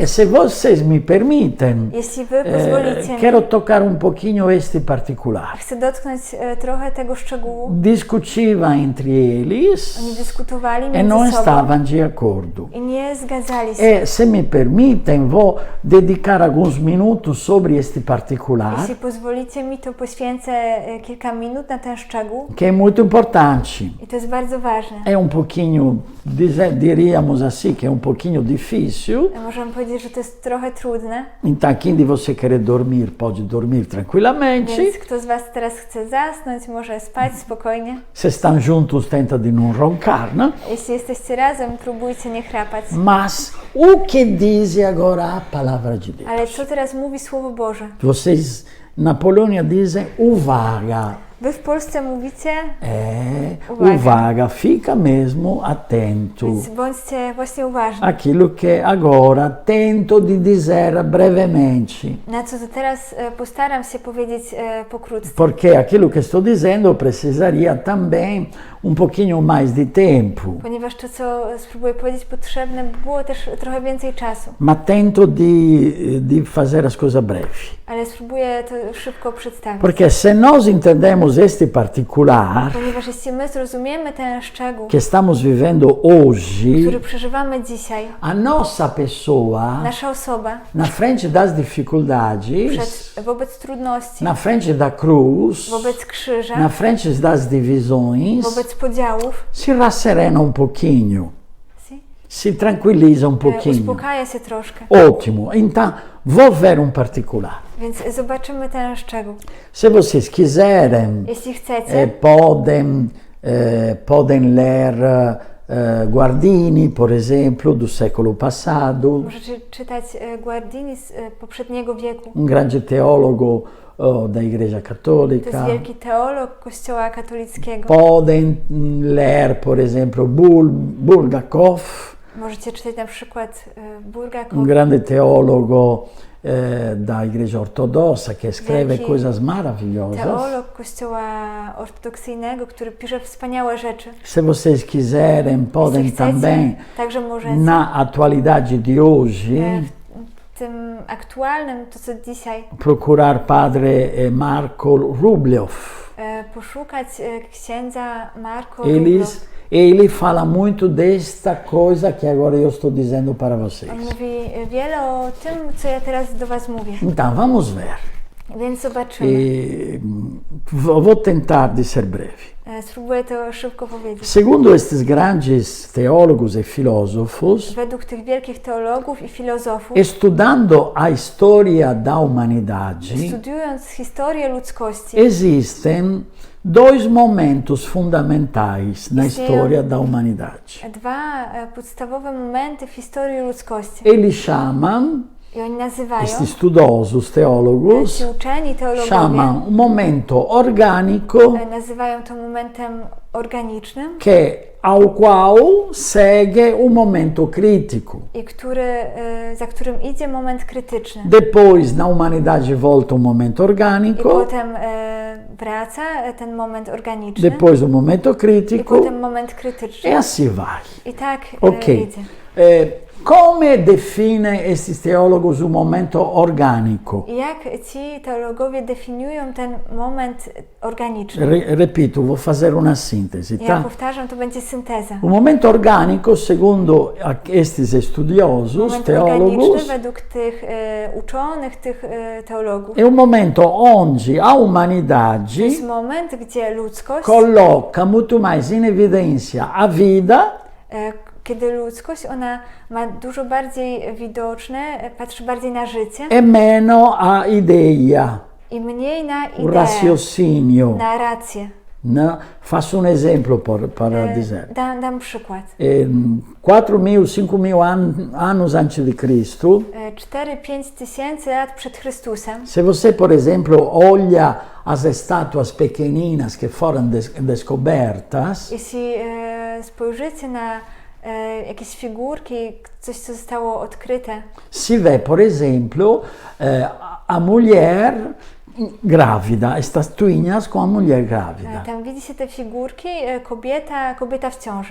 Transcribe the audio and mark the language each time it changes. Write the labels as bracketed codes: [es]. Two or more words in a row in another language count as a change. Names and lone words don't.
[pt] E se vocês me permitem, [pl] Jeśli wy pozwolicie mi, [pt] quero tocar pouquinho este particular. [pl] chcę dotknąć trochę tego szczegółu. [pt] Discutiva entre eles [pl] Oni dyskutowali [pt] e não [pl] między sobą [pt] estavam de acordo. [pl] i nie zgadzali się. [pt] E se me permitem, vou dedicar alguns minutos sobre este particular, [pl] Jeśli pozwolicie mi, to poświęcę kilka minut na ten szczegół. [pt] que é muito importante. [pl] I to jest bardzo ważne. [pt] É pouquinho, diríamos assim, que é pouquinho difícil. [pl] Możemy powiedzieć, że to jest trochę trudne. [pt] Então, quem de você querer dormir, pode dormir tranquilamente. [pl] Więc kto z Was teraz chce zasnąć, może spać spokojnie. [pt] Se estão juntos, tenta de não roncar, né? [pl] Jeśli jesteście razem, próbujcie nie chrapać. [pt] Mas o que diz agora a palavra de Deus? [pl] Ale co teraz mówi Słowo Boże? [pt] Vocês na Polônia dizem uwaga. [pl] Wy w Polsce mówicie, uwaga, [pt] fica mesmo attento [pl] więc bądźcie właśnie uważni. [pt] aquilo que agora tento de dizer brevemente, [pl] Na co to teraz postaram się powiedzieć pokrótce. [pt] porque aquilo que estou dizendo precisaria também um pouquinho mais de tempo, [pl] Ponieważ to, co spróbuję powiedzieć, potrzebne było też trochę więcej czasu. [pt] ma tento de fazer as coisas breve. [pl] Ale spróbuję to szybko przedstawić. [pt] Porque se nós entendemos este particular [pl] Ponieważ jeśli my zrozumiemy ten szczegół, [pt] que estamos vivendo hoje, [pl] który przeżywamy dzisiaj, [pt] a nossa pessoa, [pl] nasza osoba [pt] na frente das dificuldades, [pl] wobec trudności, [pt] na frente da cruz, [pl] wobec krzyża, [pt] na frente das divisões, [pl] wobec podziałów, [pt] se rasserena um pouquinho, se tranquiliza um pouquinho. [pl] uspokaja się troszkę. [pt] Ótimo. Então, vou ver um particular. [pl] Więc zobaczymy ten szczegół. [pt] Se vocês quiserem, Jeśli chcecie, podem ler Guardini, por exemplo, do século passado, możecie czytać Guardini z poprzedniego wieku. um grande teólogo da Igreja To Católica. jest wielki teolog Kościoła katolickiego. Podem ler, por exemplo, Bulgakov, [pl] Możecie czytać na przykład Bulgakov, [pt] um grande teólogo da Igreja Ortodossa que escreve [pl] Wielki [pt] coisas maravilhosas. [pl] teolog Kościoła ortodoksyjnego, który pisze wspaniałe rzeczy. [pt] Se vocês quiserem, podem [pl] Jeśli chcecie, [pt] também, [pl] także możecie [pt] na atualidade de hoje, [pl] w tym aktualnym, to co dzisiaj, [pt] procurar Padre Marco Rublev. [pl] poszukać księdza Marco [pt] Ele fala muito desta coisa que agora eu estou dizendo para vocês. [pl] On mówi wiele o tym, co ja teraz do was mówię. [pt] Então, vamos ver. [pl] Więc zobaczymy. [pt] Vou tentar de ser breve. [pl] Spróbuję to szybko powiedzieć. [pt] Segundo estes grandes teólogos e filósofos, [pl] Według tych wielkich teologów i filozofów, [pt] estudando a história da humanidade, [pl] studiując historię ludzkości, [pt] existem dois momentos fundamentais na história da humanidade. [pl] dwa podstawowe momenty w historii ludzkości. [pt] Eles chamam, [pl] I oni nazywają, [pt] estes estudosos teólogos, [pl] ci uczeni teologowie, [pt] chamam um momento orgânico [pl] nazywają to momentem organicznym [pt] ao qual segue um momento crítico. [pl] i za którym idzie moment krytyczny. [pt] Depois, na humanidade, volta um momento [pl] I [pt] orgânico, [pl] potem wraca ten moment organiczny. [pt] depois um momento [pl] I [pt] crítico, [pl] potem moment krytyczny. [pt] e assim vai. [pl] I tak [pt] Ok. [pl] idzie. [pt] Come define esses teólogos o momento orgânico? [pl] I jak ci teologowie definiują ten moment organiczny? [pt] Repito, vou fazer uma síntese, [pl] Ja [pt] tá? [pl] powtarzam, to będzie synteza. [pt] O momento orgânico, segundo estes estudiosos, [pl] Moment [pt] teólogos, [pl] organiczny według tych uczonych, tych teologów. [pt] é um momento onde a [pl] To [pt] humanidade [pl] jest moment, gdzie ludzkość, [pt] coloca muito mais em evidência a vida [pl] kiedy ludzkość, ona ma dużo bardziej widoczne, patrzy bardziej na życie [pt] e meno a ideia, [pl] i mniej na [pt] o [pl] ideę, [pt] raciocínio. [pl] na rację. [pt] Né? Faço um exemplo para dizer. [pl] Dam przykład. [pt] 4.000, 5.000 anos antes de Cristo, [pl] 4-5 tysięcy lat przed Chrystusem. [pt] se você, por exemplo, olha as estátuas pequeninas que foram descobertas, [pl] Jeśli spojrzycie na jakieś figurki, coś, co zostało odkryte, [pt] se vê, por exemplo, a mulher grávida, estas tatuinhas com a mulher grávida. [pl] tam widzi się te figurki, kobieta w ciąży.